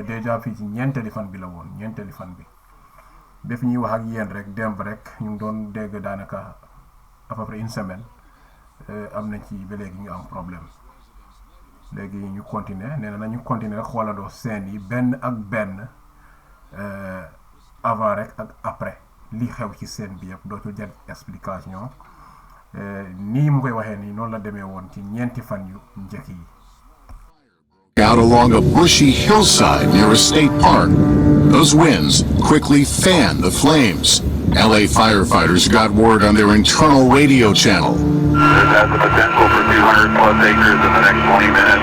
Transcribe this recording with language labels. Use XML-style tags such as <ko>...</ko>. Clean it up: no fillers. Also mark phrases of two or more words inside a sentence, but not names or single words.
<wo>déjà fii ci ñeenteeli fan bi la woon ñeenteeli fan bi def ñuy wax ak yéen rek demb rek ñu ngi doon dégg daanaka</wo> <fr>à peu près une semaine</fr> <wo>am nañ ci ba léegi ñu am problème léegi ñu continuer nee na nañu continuer rek xoolandoo scène yi benn ak benn avant rek ak après li xew ci scène bi yëpp dootul jël explication nii mu koy waxee nii noonu la demee woon ci ñeenti fan yu njëkk yi.</wo> <en>Out along a bushy hillside near a state park. Those winds quickly fanned the flames. LA firefighters got word on their internal radio channel. This has the potential for 200 plus acres in the next 20 minutes.</en>